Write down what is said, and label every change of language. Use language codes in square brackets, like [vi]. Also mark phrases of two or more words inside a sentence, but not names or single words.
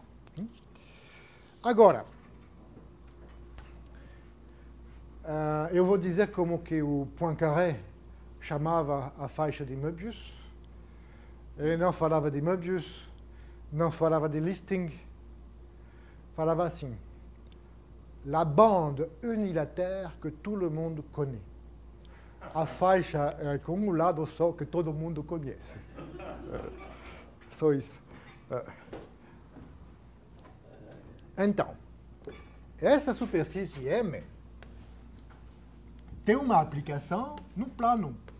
[pt] Agora, eu vou dizer como que o Poincaré chamava a faixa de Möbius. Ele não falava de Möbius, não falava de Listing, falava assim: [fr] la bande unilatère que tout le monde connaît. [pt] A faixa com um lado só que todo mundo conhece. Só isso. Então, essa superfície M tem uma aplicação no plano.